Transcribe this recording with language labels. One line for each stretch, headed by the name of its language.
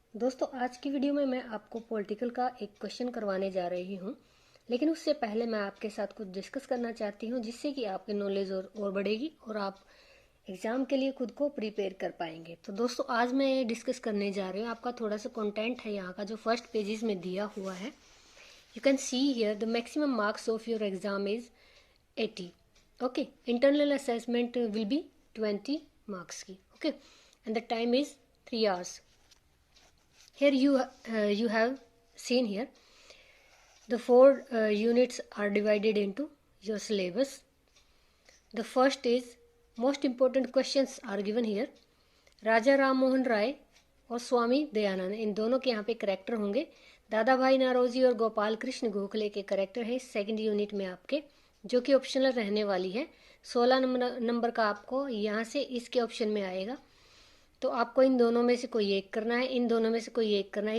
Hindi: दोस्तों, आज की वीडियो में मैं आपको पॉलिटिकल का एक क्वेश्चन करवाने जा रही हूं, लेकिन उससे पहले मैं आपके साथ कुछ डिस्कस करना चाहती हूं, जिससे कि आपकी नॉलेज और बढ़ेगी और आप एग्जाम के लिए खुद को प्रिपेयर कर पाएंगे। तो दोस्तों, आज मैं डिस्कस करने जा रही हूँ। आपका थोड़ा सा कॉन्टेंट है यहाँ का, जो फर्स्ट पेजेस में दिया हुआ है।
English: You can see here the maximum marks of your exam is 80. Okay, internal assessment will be 20 marks की. Okay, and the time is 3 hours. Here you have seen here the 4 units are divided into your syllabus. The first is most important questions are given here.
Hindi: राजा राम मोहन राय और स्वामी दयानंद, इन दोनों के यहाँ पे character होंगे। दादा भाई नारोजी और गोपाल कृष्ण गोखले के करेक्टर है सेकंड यूनिट में आपके, जो कि ऑप्शनल रहने वाली है। 16 नंबर का आपको यहाँ से इसके ऑप्शन में आएगा, तो आपको इन दोनों में से कोई एक करना है, इन दोनों में से कोई एक करना है।